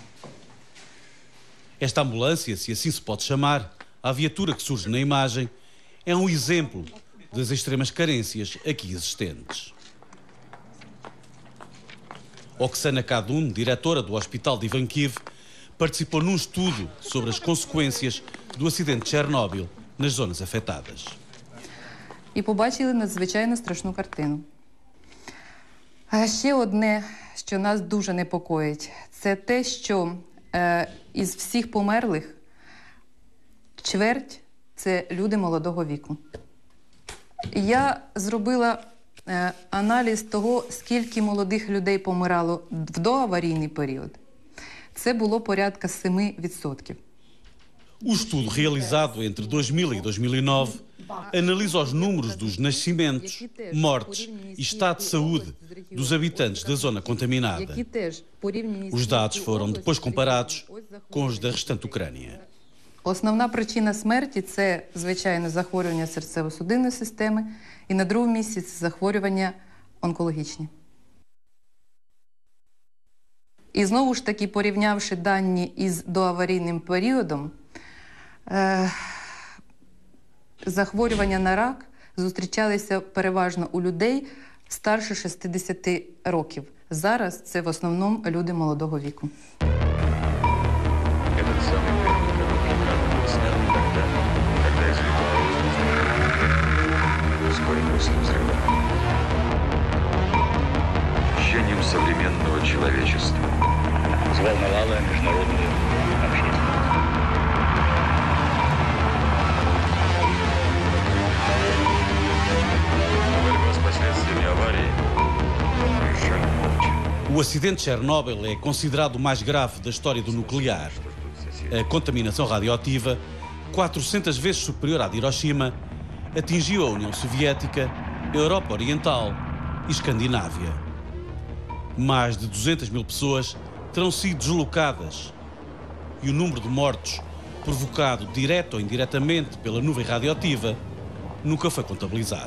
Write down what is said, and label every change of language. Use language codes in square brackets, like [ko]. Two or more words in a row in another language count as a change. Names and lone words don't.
[pt] Esta ambulância, se assim se pode chamar, a viatura que surge na imagem, é um exemplo das extremas carências aqui existentes. Oksana Kadun, diretora do Hospital de Ivankiv, participou num estudo sobre as consequências do acidente de Chernobyl nas zonas afetadas. [uk] І побачили надзвичайно страшну картину. А ще одне, що нас дуже непокоїть, це те, що із всіх померлих чверть – це люди молодого віку. Я зробила аналіз того, скільки молодих людей помирало в доаварійний період. Це було порядка 7%. [pt] O estudo realizado entre 2000 e 2009 analisa os números dos nascimentos, mortes e estado de saúde dos habitantes da zona contaminada. Os dados foram depois comparados com os da restante Ucrânia. [uk] Основна причина смерті – це, звичайно, захворювання серцево-судинної системи, і на другому місці – це захворювання онкологічні. І знову ж таки, порівнявши дані із доаварійним періодом, захворювання на рак зустрічалися переважно у людей старше 60 років. Зараз це в основному люди молодого віку. [ru] Ощущением современного человечества. Взволновала международную общественность. Борьба с последствиями аварии решали молча. [pt] O acidente de Chernobyl é considerado o mais grave da história do nuclear. A contaminação radioativa, 400 vezes superior à de Hiroshima, atingiu a União Soviética, a Europa Oriental e Escandinávia. Mais de 200 mil pessoas terão sido deslocadas e o número de mortos, provocado direta ou indiretamente pela nuvem radioativa, nunca foi contabilizado.